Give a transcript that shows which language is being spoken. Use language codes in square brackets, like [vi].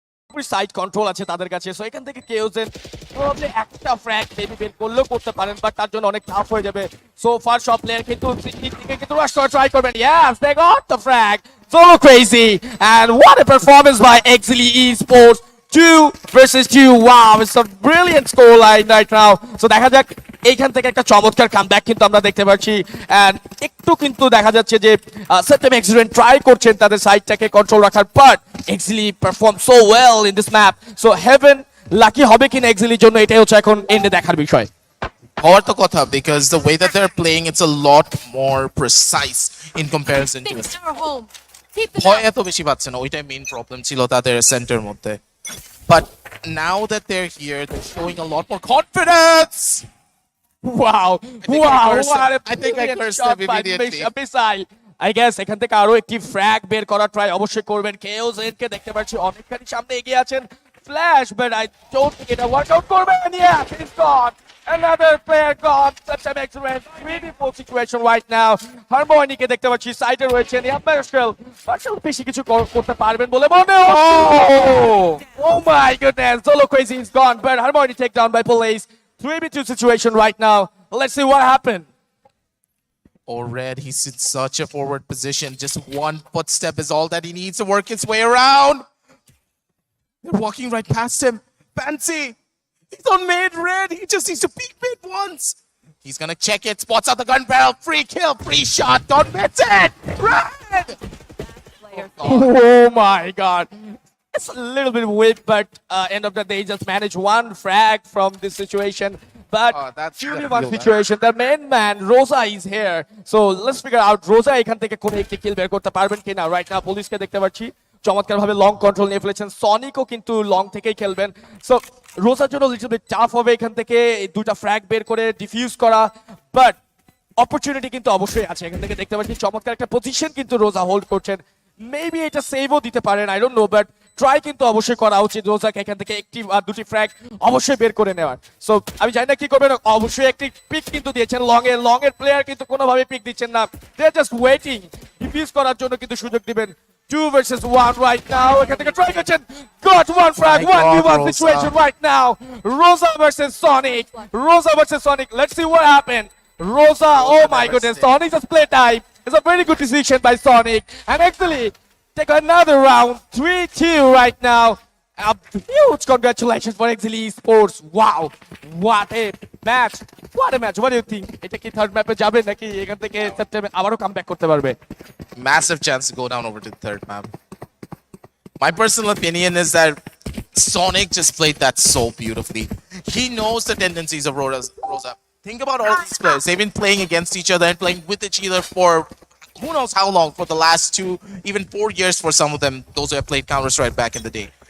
[bn] পুরোপুরি side control আছে তাদের কাছে, সো এখান থেকে কেওজেন প্রবাবলি একটা ফ্র্যাগ মেবি বের করলেও করতে পারেন, বাট তার জন্য অনেক টাফ হয়ে যাবে। সো ফার সব প্লেয়ার কিন্তু দিকে কিন্তু রাশ করা ট্রাই করবেন। [en] Yes, they got the frag. Solo crazy, and what a performance by Exili Esports. 2 versus 2. Wow, it's a brilliant scoreline right now. [bn] So দেখা যাক এইখান থেকে একটা চমৎকার কামব্যাক কিন্তু আমরা দেখতে পাচ্ছি, এন্ড একটু কিন্তু দেখা যাচ্ছে যে সেপ্টেম এক্সিডেন্ট ট্রাই করছেন তাদের সাইডটাকে কন্ট্রোল রাখার, [en] But Exili perform so well in this map. [bn] So haven lucky হবে কিনা এক্সিলির জন্য, এটাই হচ্ছে এখন এন্ডে দেখার বিষয়। হওয়ার তো কথা, [en] because the way that they're playing, it's a lot more precise in comparison to us. [bn] ভয় এত বেশি পাচ্ছে না, ওইটাই মেইন প্রবলেম ছিল তাদের সেন্টার মধ্যে। [en] But now that they're here, they're showing a lot more confidence. Wow, I think I cursed him immediately. Missile. I guess [bn] এখান থেকে আরো একটি ফ্র্যাগ বের করার ট্রাই অবশ্যই করবেন। কেওজেন কে দেখতে পাচ্ছি অনেকখানি সামনে এগিয়ে আছেন। [en] flash, but I don't think [bn] এটা ওয়ার্কআউট করবে। [en] Yeah, he's gone. Another player gone. Such an excellent 3v4 situation right now. [bn] Harmony কে দেখতে পাচ্ছি সাইডে রয়েছেন। Marshall বেশি কিছু করতে পারবেন বলে মনে হচ্ছে। [en] Oh my goodness, Solo Crazy is gone, but Harmony take down by police. 3v2 situation right now. Let's see what happened. Red, he's in such a forward position. Just one footstep is all that he needs to work his way around. They're walking right past him. Fancy. He's on mid red. He just needs to peek mid once. He's gonna check it. Spots out the gun barrel. Free kill. Free shot. Don't miss it. Red. Oh my god. It's a little bit weak, but end of the day, just manage one frag from this situation. But that's 2v1 situation, the main man, Rosa is here. So let's figure out [bn] Rosa এখান থেকে কোন একটি কিল বের করতে পারবেন কিনা। Right now পুলিশকে দেখতে পাচ্ছি চমৎকার ভাবে লং কন্ট্রোল নিয়ে ফেলেছেন। সনিকও কিন্তু লং থেকেই খেলবেন। সো রোজার জন্য লিটল বিট টাফ হবে এখান থেকে দুইটা ফ্র্যাগ বের করে ডিফিউজ করা, বাট অপরচুনিটি কিন্তু অবশ্যই আছে। এখান থেকে দেখতে পাচ্ছি চমৎকার একটা পজিশন কিন্তু রোজা হোল্ড করছেন। মেবি এটা সেভও দিতে পারেন, [en] I don't know, [bn] but try কিন্তু অবশ্যই করা উচিত রোজাকে এখান থেকে একটি আর দুটি ফ্র্যাগ অবশ্যই বের করে নেওয়ার। সো আমি জানি না কি করবেন, অবশ্যই একটি পিক কিন্তু দিয়েছেন লং এর প্লেয়ার কিন্তু কোনোভাবে পিক দিচ্ছেন না, [en] they are just waiting [bn] ডিফিউজ করার জন্য কিন্তু সুযোগ দিবেন। [en] 2 versus 1 right now. [bn] এখান থেকে ট্রাই করছেন, [en] got one frag, 1v1 situation right now. Rosa versus Sonic. Rosa versus Sonic. Let's see what happened. Rosa, oh my goodness, Sonic just play time. It's a very good decision by Sonic. And actually, take another round, 3-2 right now. A huge congratulations for Exili Esports. Wow, what a match. What a match. What do you think? [bn] এটা কি third ম্যাপে যাবে নাকি এখান থেকে September আবারও comeback করতে পারবে? [en] Massive chance to go down over to the third map. My personal opinion is that Sonic just played that so beautifully. He knows the tendencies of Rosa. Think about all these players. They've been playing against each other and playing with each other for who knows how long, for the last 2, even 4 years for some of them, those who have played Counter-Strike back in the day.